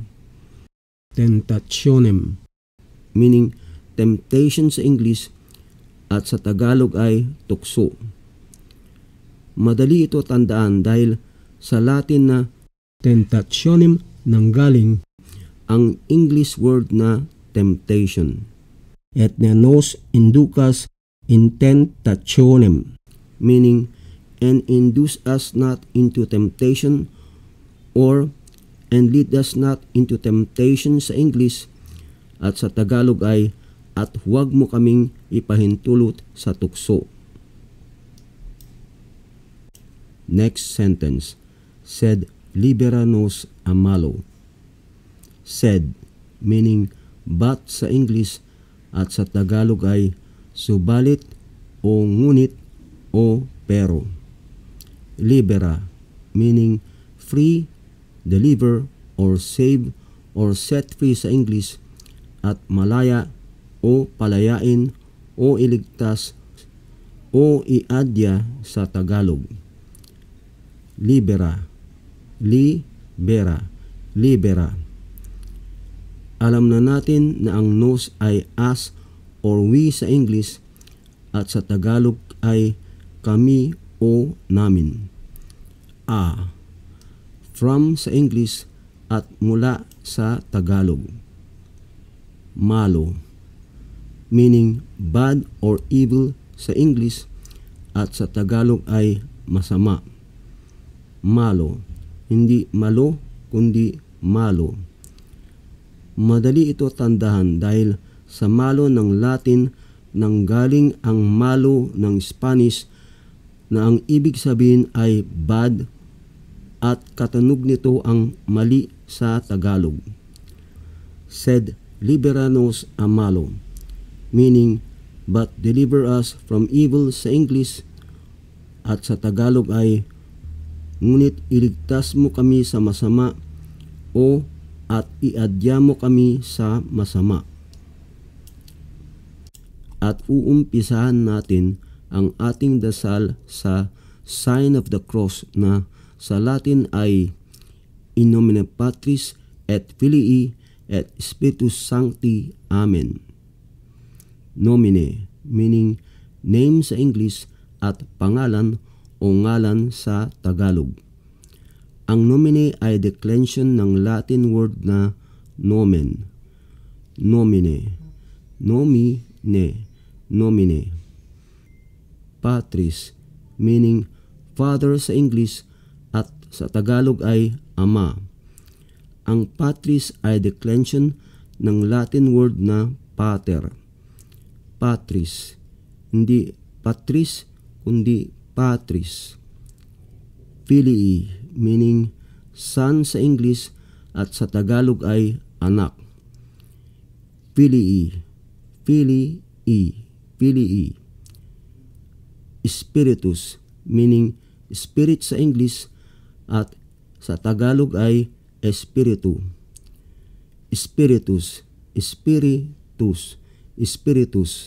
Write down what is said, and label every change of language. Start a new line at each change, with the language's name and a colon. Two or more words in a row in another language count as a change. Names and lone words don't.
Filipino: Tentationem,
English: meaning temptation
Filipino: sa English at sa Tagalog ay tukso. Madali ito tandaan dahil sa Latin na tentationem nanggaling ang
English: English word
Filipino: na temptation.
Latin: Et nos inducas in tentationem,
English: meaning and induce us not into temptation, or and lead us not into temptation
Filipino: sa English, at sa Tagalog ay at huwag mo kaming ipahintulot sa tukso.
English: Next sentence.
Latin: Sed libera nos a malo.
Filipino: Said,
English: meaning but
Filipino: sa English, at sa Tagalog ay subalit o ngunit o pero. Libera,
English: meaning free, deliver, or save, or set free
Filipino: sa English, at malaya o palayain o iligtas o iadya sa Tagalog.
Latin: Libera, libera, libera.
Filipino: Alam na natin na ang nos ay
English: us or we
Filipino: sa English, at sa Tagalog ay kami o namin. A, from sa English at mula sa Tagalog. Malo,
English: meaning bad or evil
Filipino: sa English, at sa Tagalog ay masama. Malo, hindi malo kundi malo. Madali ito tandahan dahil sa malo ng Latin nanggaling ang malo ng Spanish na ang ibig sabihin ay bad, at katunog nito ang mali sa Tagalog.
Latin: Sed libera nos a malo,
English: meaning but deliver us from evil
Filipino: sa English, at sa Tagalog ay ngunit iligtas mo kami sa masama o at iadya mo kami sa masama. At uumpisahan natin ang ating dasal sa
English: sign of the cross
Filipino: na sa Latin ay
Latin: in nomine Patris et Filii et Spiritus Sancti.
Filipino: Amen. Nomine,
English: meaning name
Filipino: sa English, at pangalan o ngalan sa Tagalog. Ang nomine ay declension ng
English: Latin word
Filipino: na nomen.
Latin: Nomine, nomine, nomine.
Filipino: Patris,
English: meaning father
Filipino: sa English, at sa Tagalog ay ama. Ang patris ay declension ng
English: Latin word
Filipino: na pater. Patris, hindi patris kundi patris. Filii,
English: meaning son
Filipino: sa English, at sa Tagalog ay anak.
Latin: Filii, filii, filii.
Filipino: Spiritus,
English: meaning spirit
Filipino: sa English, at sa Tagalog ay espiritu.
Latin: Spiritus, spiritus, spiritus.